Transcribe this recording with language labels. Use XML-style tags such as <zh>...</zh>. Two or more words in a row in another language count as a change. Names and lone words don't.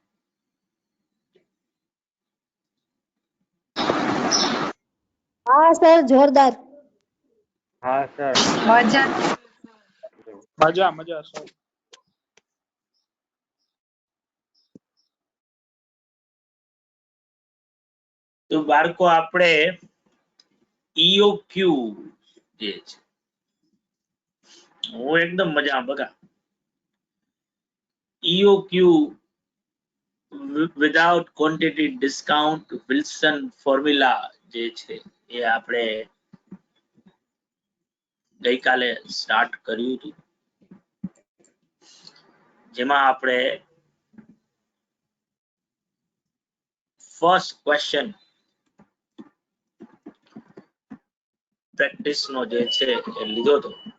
<hi>हाँ सर जोरदार हाँ सर मजा मजा मजा सर.</hi> <gu>તો બાળકો આપણે EOQ જે છે, હું એકદમ મજામાં બગા.</gu> <en>EOQ without quantity discount Wilson formula</en> <gu>જે છે એ આપણે ગઈકાલે સ્ટાર્ટ કર્યું હતું, જેમાં આપણે</gu> <en>first question practice</en> <gu>નો જે છે એ લીધો હતો.</gu>